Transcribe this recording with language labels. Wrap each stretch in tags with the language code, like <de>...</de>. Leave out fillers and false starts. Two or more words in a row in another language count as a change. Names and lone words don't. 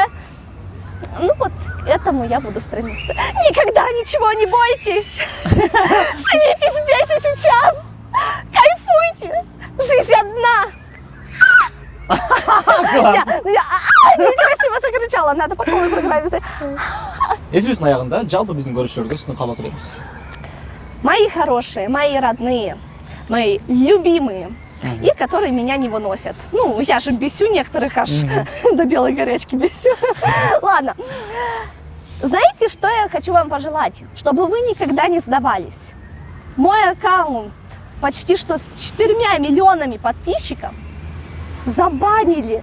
<ru>Ну вот, к этому я буду стремиться. Никогда ничего не бойтесь. Живите здесь и сейчас. Кайфуйте. Жизнь одна. Я некрасиво закричала. Надо по полной программе.</ru> <ky>Эфирдин аягында жалпы биздин көрүүчүлөргө сиздин каалоо тилейбиз.</ky> <ru>Мои хорошие, мои родные, мои любимые, и которые меня не выносят. Ну, я же бесю некоторых, аж до белой горячки бесю. Ладно. Знаете, что я хочу вам пожелать? Чтобы вы никогда не сдавались. Мой аккаунт почти что с 4 миллионами подписчиков забанили.</ru>